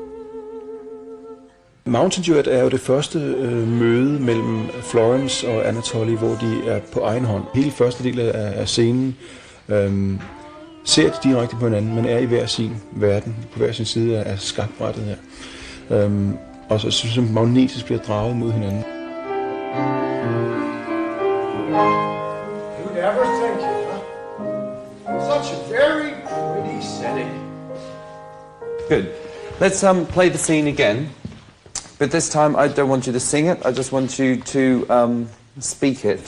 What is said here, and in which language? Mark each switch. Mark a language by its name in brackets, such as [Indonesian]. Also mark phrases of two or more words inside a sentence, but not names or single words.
[Danish] Mountain Duet er jo det første møde mellem Florence og Anatoly, hvor de er på egen hånd. Hele første del af scenen ser de direkte på hinanden, men er i hver sin verden, på hver sin side af skakbrættet her. Og så synes jeg, magnetisk bliver draget mod hinanden. [English] You'd ever think it, huh? Such a very pretty setting. Good. Let's play the scene again. But this time I don't want you to sing it, I just want you to speak it.